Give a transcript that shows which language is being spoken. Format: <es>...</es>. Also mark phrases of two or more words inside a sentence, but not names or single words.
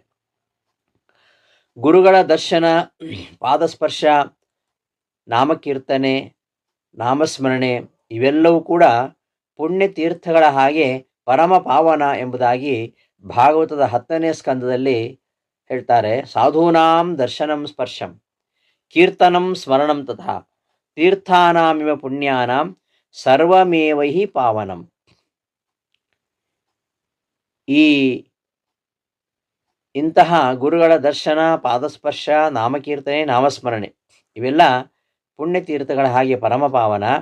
<kn>ಗುರುಗಳ ದರ್ಶನ, ಪಾದಸ್ಪರ್ಶ, ನಾಮಕೀರ್ತನೆ, ನಾಮಸ್ಮರಣೆ ಇವೆಲ್ಲವೂ ಕೂಡ ಪುಣ್ಯತೀರ್ಥಗಳ ಹಾಗೆ ಪರಮ ಪಾವನ ಎಂಬುದಾಗಿ ಭಾಗವತದ 10ನೇ ಸ್ಕಂದದಲ್ಲಿ ಹೇಳ್ತಾರೆ.</kn> <sa>ಸಾಧೂನಾಂ ದರ್ಶನಂ ಸ್ಪರ್ಶಂ ಕೀರ್ತನಂ ಸ್ಮರಣಂ ತಥಾ ತೀರ್ಥಾನಾಮಿವ ಪುಣ್ಯಾನಾಂ ಸರ್ವಮೇವಹಿ ಪಾವನಂ.</sa> <kn>ಇಂತಹ ಗುರುಗಳ ದರ್ಶನ, ಪಾದಸ್ಪರ್ಶ, ನಾಮಕೀರ್ತನೆ, ನಾಮಸ್ಮರಣೆ ಇವೆಲ್ಲ ಪುಣ್ಯತೀರ್ಥಗಳ ಹಾಗೆ ಪರಮಪಾವನ.</kn>